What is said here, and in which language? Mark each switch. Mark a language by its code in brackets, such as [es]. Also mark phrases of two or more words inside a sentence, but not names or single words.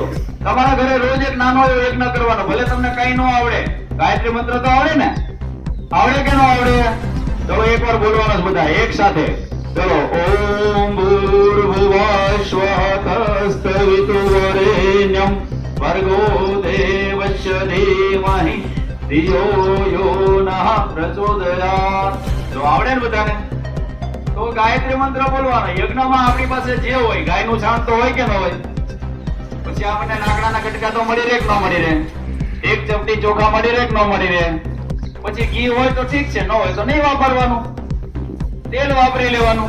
[gu] તમારા ઘરે રોજ એક નાનો યજ્ઞ કરવાનો, ભલે તમને કઈ ન આવડે, ગાયત્રી મંત્ર તો આવડે ને? આવડે કે ન આવડે? ચલો એકવાર બોલવાનો બધા એક સાથે, ચલો [sa] ओम भूर्भुवः स्वः तत्सवितुर्वरेण्यं भर्गो देवस्य धीमहि धियो यो नः प्रचोदयात्। [gu] જો આવડે ને બધાને તો ગાયત્રી મંત્ર બોલવાનો. યજ્ઞમાં આપણી પાસે જે હોય, ગાયનું છાણ તો હોય કે ન હોય, પછી આપણને લાકડાના કટકા તો મળી રહે કે ન મળી રહે, એક ચપટી ચોખા મળી રહે કે ન મળી રહે, પછી ઘી હોય તો ઠીક છે, ન હોય તો નહીં વાપરવાનું, તેલ વાપરી લેવાનું.